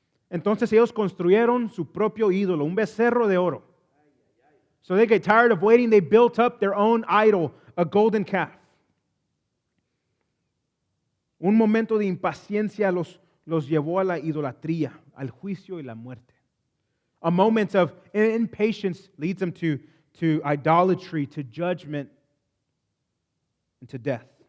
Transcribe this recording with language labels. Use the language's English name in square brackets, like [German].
[Spanish] Entonces ellos construyeron su propio ídolo, un becerro de oro. [English] So they get tired of waiting, they built up their own idol, a golden calf. [Spanish] Un momento de impaciencia los llevó a la idolatría, al juicio y la muerte. [English] A moment of impatience leads them to idolatry, to judgment, and to death.